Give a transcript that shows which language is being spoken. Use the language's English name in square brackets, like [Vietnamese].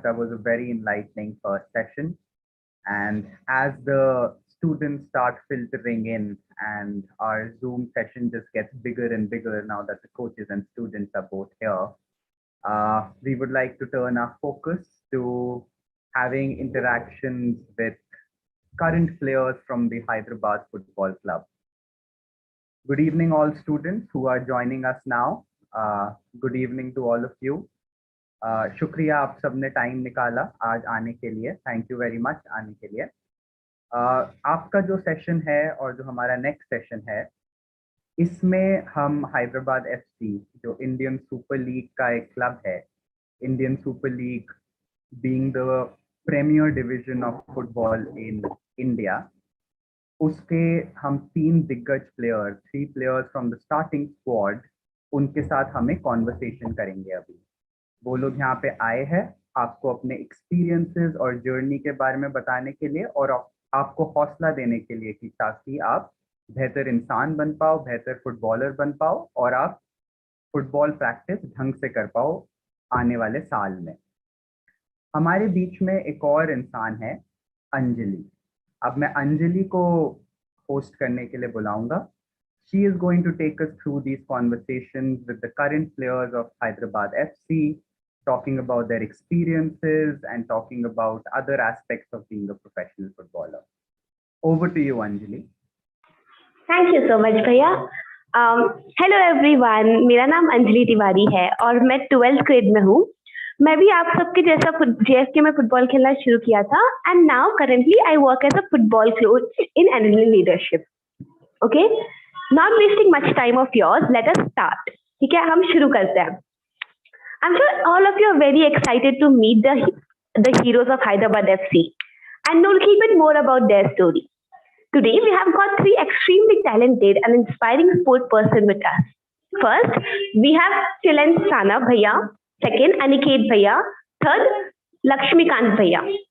[English] That was a very enlightening first session. And as the students start filtering in and our Zoom session just gets bigger and bigger now that the coaches and students are both here, we would like to turn our focus to having interactions with current players from the Hyderabad Football Club. Good evening, all students who are joining us now. Good evening to all of you. [Hindi] शुक्रिया आप सबने time निकाला आज आने के लिए. [English] thank you very much [Hindi] आने के लिए. आपका जो सेशन है और जो हमारा नेक्स्ट सेशन है, इसमें हम हैदराबाद एफसी जो इंडियन सुपर लीग का एक क्लब है, Indian super league [English] being the premier division of football in India, [Hindi] उसके हम 3 दिग्गज player, [English] 3 players from the starting squad, [Hindi] उनके साथ हमें कॉन्वर्सेशन करेंगे. अभी वो लोग यहाँ पे आए हैं आपको अपने एक्सपीरियंसेस और जर्नी के बारे में बताने के लिए और आपको हौसला देने के लिए कि ताकि आप बेहतर इंसान बन पाओ, बेहतर फुटबॉलर बन पाओ और आप फुटबॉल प्रैक्टिस ढंग से कर पाओ आने वाले साल में. हमारे बीच में एक और इंसान है, अंजलि. अब मैं अंजलि को होस्ट करने के लिए बुलाऊंगा. She is going to take us through these conversations with the current players of Hyderabad FC, talking about their experiences and talking about other aspects of being a professional footballer. Over to you, Anjali. [English] Thank you so much भैया. [Hindi] Hello everyone, मेरा नाम अंजलि तिवारी है और मैं 12th grade में हूँ. मैं भी आप सबके जैसा JFK में फुटबॉल खेलना शुरू किया था [English] And now currently I work as a football coach in annual leadership. Okay, not wasting much time of yours, let us start. [Hindi] ठीक है, हम शुरू करते हैं. [English] I am sure all of you are very excited to meet the heroes of Hyderabad FC and know a little bit more about their story. Today, we have got 3 extremely talented and inspiring sport person with us. First, we have Chilan Sana Bhaiya. Second, Aniket Bhaiya. Third, Lakshmikant Bhaiya.